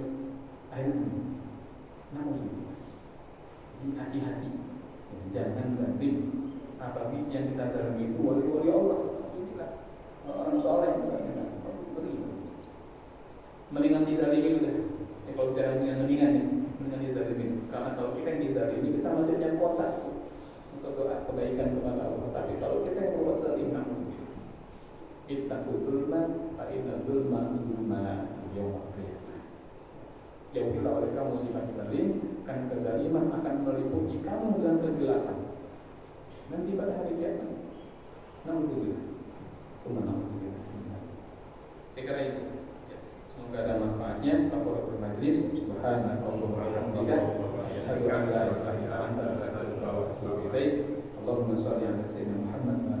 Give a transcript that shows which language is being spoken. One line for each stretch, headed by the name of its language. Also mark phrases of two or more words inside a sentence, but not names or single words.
Indonesian: akhirnya namun ini hati-hati jangan berarti apalagi yang kita zalimi itu wali-wali Allah, orang soleh misalnya beri mendingan dizalimi udah ya, kalau bicara dengan mendingan dizalimi karena kalau kita yang dizalimi kita masih punya kuota untuk doa kebaikan kepada Allah. Tapi kalau kita yang berbuat zalim,
Arabic: اتقوا الظلم فإن الظلم يوم القيامة.
Indonesian: Jauhilah oleh kamu sifat zalim, karena kezaliman akan meliputi kamu dalam kegelapan. Nanti pada hari kiamat. Naudzubillah. Saya kira itu. Semoga ada manfaatnya.
Arabic: كفارة المجلس. سبحان الله وبحمده. أشهد أن لا إله إلا أنت أستغفرك وأتوب إليك. اللهم صل على سيدنا محمد